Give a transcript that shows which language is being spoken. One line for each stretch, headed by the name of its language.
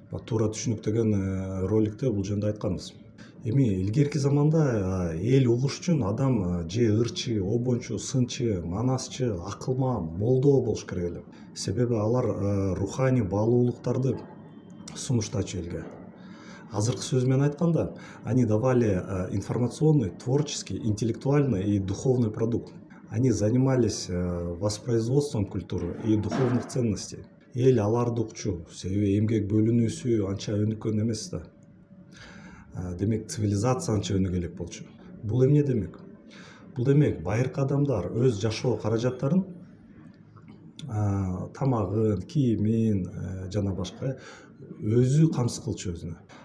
Kyrgyz: Туура түшүнүк деген роликте бул жөнүндө айтканбыз. Эми илгерки заманда эл угуш үчүн адам же ырчы, обончу, сынчы, манасчы, акылма, молдо болуш керек эле. Себеби алар руханий баалуулуктарды сунуштачу элге. Азыркы сөз менен айтканда,
Russian: они давали информационный, творческий, интеллектуальный и духовный продукт. Они занимались воспроизводством культуры и духовных ценностей.
Kyrgyz: Эл аларды укчу, себеби эмгек бөлүнүүсү анча өнүккөн эмес да. Демек цивилизация анча өнүгө элек болчу. Бул эмне демек? Бул демек байыркы адамдар өз жашоо каражаттарын, тамагын, кийимин жана башка өзү камсыз кылчу өзүнө.